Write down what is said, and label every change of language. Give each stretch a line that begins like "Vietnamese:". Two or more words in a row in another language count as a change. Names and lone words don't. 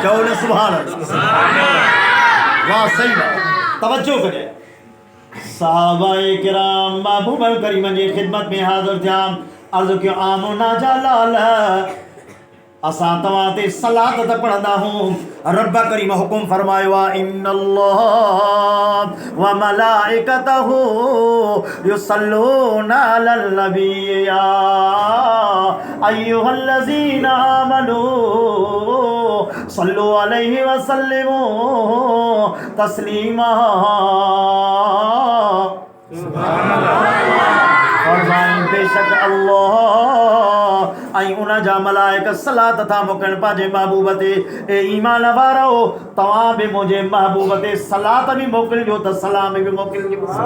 Sindhi: चओ न
Arabic: سبحان الله.
Sindhi: वाह सही बात। तवज्जो कजे। सहाबाए किराम महबूब करीम जी खिदमत में हाज़िर थिया, अर्ज़ कयो आमना जा लाल असां तव्हां ते सलात त पढ़ंदा हूं, रब करीम हुकुम फरमायो आहे
Arabic: إن الله وملائكته يصلون على النبي يا أيها الذين آمنوا صلوا عليه وسلموا تسليما.
Sindhi: फरमाइन बेशक अल्लाह ऐं उन जा मलाइक सलात था मोकिलनि पंहिंजे महबूब ते। ए ईमान वारो तव्हां बि मुंहिंजे महबूब ते सलात बि मोकिलिजो त सलाम बि मोकिलिजो।